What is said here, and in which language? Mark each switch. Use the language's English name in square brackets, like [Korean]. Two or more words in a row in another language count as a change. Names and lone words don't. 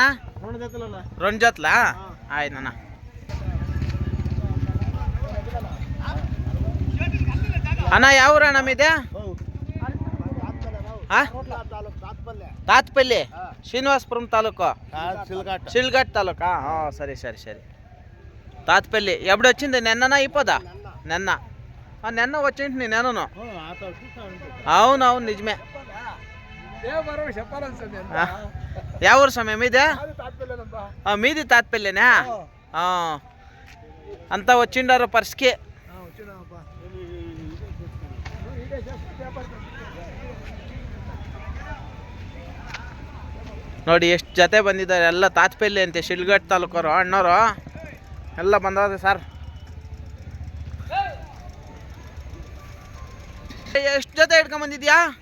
[Kannada] 2 ಜೊತ್ಲಾ? ಆಯ್ತಣ್ಣ. ಅಣ್ಣ ಯಾವ ಊರಣ್ಣ ಇದೆ? ತಾತ್ಪಲ್ಲಿ ಶ್ರೀನಿವಾಸಪುರಂ ತಾಲೂಕು ಶಿಲ್ಘಾಟ್ ತಾಲೂಕಾ? [Telugu] ಹಾಂ సరే సరే సరే. తాత్పల్లి ఎప్పుడు వచ్చింది? నిన్ననా ఇప్పదా? నిన్న. నిన్న వచ్చింది నేను. అవునవును నిజమే. ఎవరు సమయం మీదే? మీది తాత్పల్లినా? అంతా వచ్చిండారు పర్స్కి. [Kannada] ನೋಡಿ ಎಷ್ಟು ಜೊತೆ ಬಂದಿದ್ದಾರೆ ಎಲ್ಲ ತಾತ್ಪಲ್ಲಿ ಅಂತೆ ಶಿಲ್ಘಾಟ್ ತಾಲೂಕವರು ಅಣ್ಣವರು ಎಲ್ಲ ಬಂದವ್ರೆ ಸರ್. ಎಷ್ಟು ಜೊತೆ ಹಿಡ್ಕೊಂಬಂದಿದ್ಯಾ?